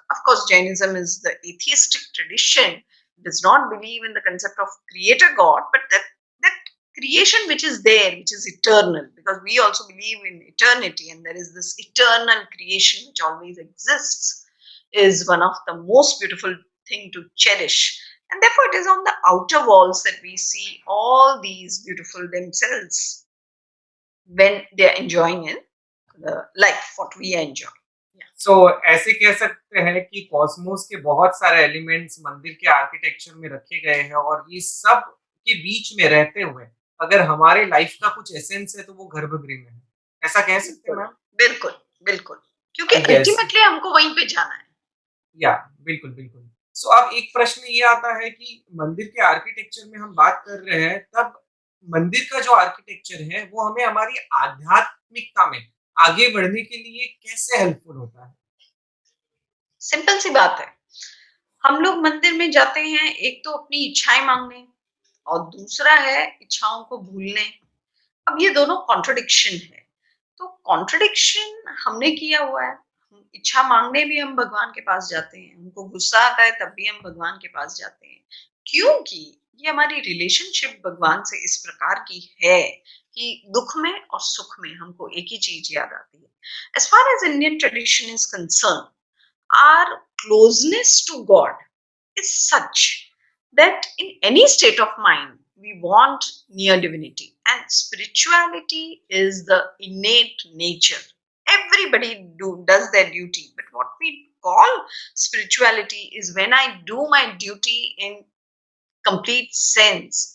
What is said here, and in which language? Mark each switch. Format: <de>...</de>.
<en>Of course, Jainism is the atheistic tradition, does not believe in the concept of creator God, but that creation which is there, which is eternal, because we also believe in eternity, and there is this eternal creation which always exists, is one of the most beautiful thing to cherish. And therefore, it is on the outer walls that we see all these beautiful themselves when they are enjoying in the life, what we enjoy.</en> <hi>सो ऐसे कह सकते हैं कि Cosmos के बहुत सारे elements मंदिर के आर्किटेक्चर में रखे गए हैं और ये सब के बीच में रहते हुए अगर हमारे लाइफ का कुछ एसेंस है तो वो गर्भगृह में है। ऐसा कह सकते हैं बिल्कुल, मैम? बिल्कुल, बिल्कुल। क्योंकि</hi> <en>yes,</en> <hi>अल्टीमेटली हमको वहीं पे जाना है। या बिल्कुल, बिल्कुल। सो अब एक प्रश्न ये आता है कि मंदिर के आर्किटेक्चर में हम बात कर रहे हैं, तब मंदिर का जो आर्किटेक्चर है, वो हमें हमारी आध्यात्मिकता में आगे बढ़ने के लिए कैसे हेल्पफुल होता है? सिंपल सी बात है। हम लोग मंदिर में जाते हैं, एक तो अपनी इच्छाएँ माँगने और दूसरा है इच्छाओं को भूलने। अब ये दोनों कॉन्ट्रडिक्शन है। तो कॉन्ट्रडिक्शन हमने किया हुआ है। इच्छा माँगने भी हम भगवान के पास जाते हैं, हमको गुस्सा आता है तब भी हम भगवान के पास जाते हैं। क्योंकि ये हमारी रिलेशनशिप भगवान से इस प्रकार की है कि दुःख में और सुख में हमको एक ही चीज़ याद आती है।</hi> <en>As far as Indian tradition is concerned, our closeness to God is such that in any state of mind, we want near divinity. And spirituality is the innate nature. Everybody does their duty. But what we call spirituality is when I do my duty in complete sense.</en>